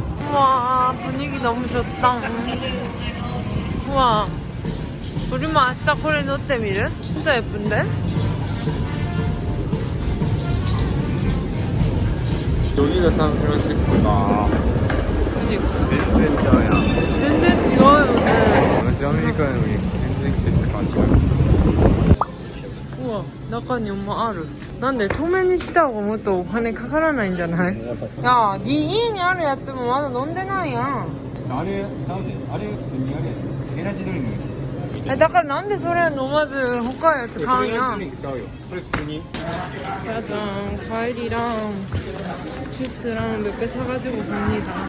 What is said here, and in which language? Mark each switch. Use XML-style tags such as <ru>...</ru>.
<ko>우와, 분위기 너무 좋다. 우와. 우리만 아싸 코레 노때 미르? 진짜 예쁜데? 여기가 샌프란시스코다. 그니까.</ko> <ja>全然ちゃうやん。全然違うよね。同じアメリカやのに全然季節感違う。 우와, 中にもある。なんで透明にした方がもっとお金かからないんじゃない？や、家にあるやつもまだ飲んでないやん。あれ、ちゃうで。あれ普通にあれ。エナジードリンク。だからなんでそれ飲まず他のやつ買うんやん。エナジードリンクちゃうよ。これ普通に。</ja> <ko>짜잔, 과일이랑 주스랑 몇 개 사가지고 갑니다.</ko>